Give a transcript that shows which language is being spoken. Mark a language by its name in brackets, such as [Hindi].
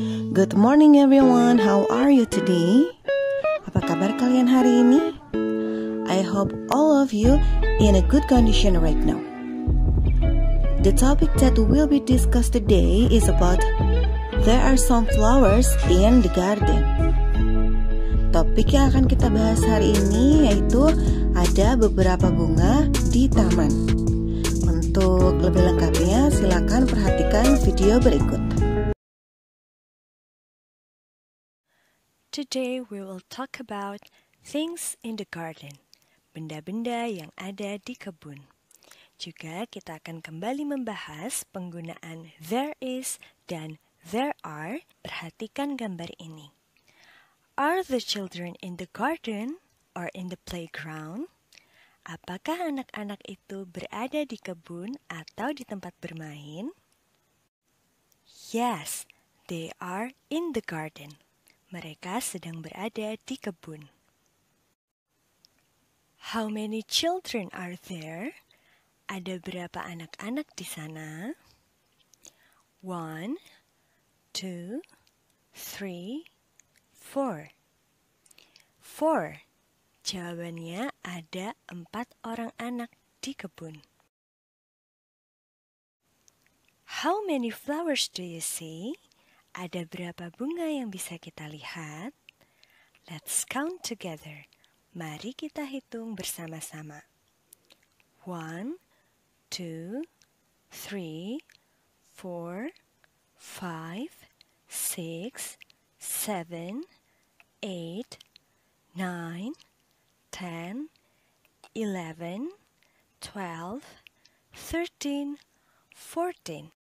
[English] Good morning everyone, how are you today? [Indonesian] Apa kabar kalian hari ini? [English] I hope all of you in a good condition right now. The topic that will be discussed today is about there are some flowers in the garden. [Indonesian] Topik yang akan kita bahas hari ini yaitu ada beberapa bunga di taman. Untuk lebih lengkapnya, silakan perhatikan video berikut. [English] Today we will talk about things in the garden, [Indonesian] benda-benda yang ada di kebun. Juga kita akan kembali membahas penggunaan there is dan there are. Perhatikan gambar ini. [English] Are the children in the garden or in the playground? [Indonesian] Apakah anak-anak itu berada di kebun atau di tempat bermain? [English] Yes, they are in the garden. [Indonesian] Mereka sedang berada di kebun. [English] How many children are there? [Indonesian] Ada berapa anak-anak di sana? 1, 2, 3, 4. 4. Jawabannya ada 4 orang anak di kebun. [English] How many flowers do you see? [Indonesian] Ada berapa bunga yang bisa kita lihat? [English] Let's count together. [Indonesian] Mari kita hitung bersama-sama. [English] 1, 2, 3, 4, 5, 6, 7, 8, 9, 10, 11, 12, 13, 14.